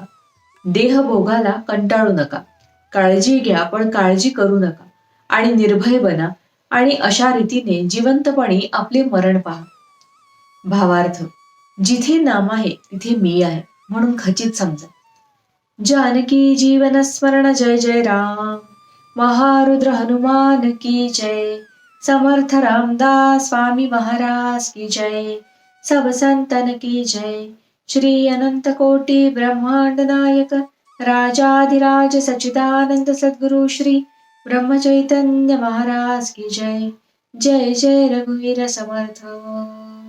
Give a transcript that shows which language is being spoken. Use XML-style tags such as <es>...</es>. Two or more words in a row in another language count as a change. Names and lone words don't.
<mr>देह भोगाला कंटाळू नका. काळजी घ्या पण काळजी करू नका आणि निर्भय बना आणि अशा रीतीने जिवंतपणे आपले मरण पहा. भावार्थ: जिथे नाम आहे तिथे मी आहे म्हणून खचित समजा. जानकी जीवन स्मरण जय जय राम.</mr> <hi>महारुद्र हनुमान की जय. समर्थ रामदास स्वामी महाराज की जय. सब संतन की जय. श्री अनंत कोटि ब्रह्मांड नायक राजाधिराज सच्चिदानंद सद्गुरु श्री ब्रह्म चैतन्य महाराज की जय.</hi> <mr>जय जय रघुवीर समर्थ.</mr>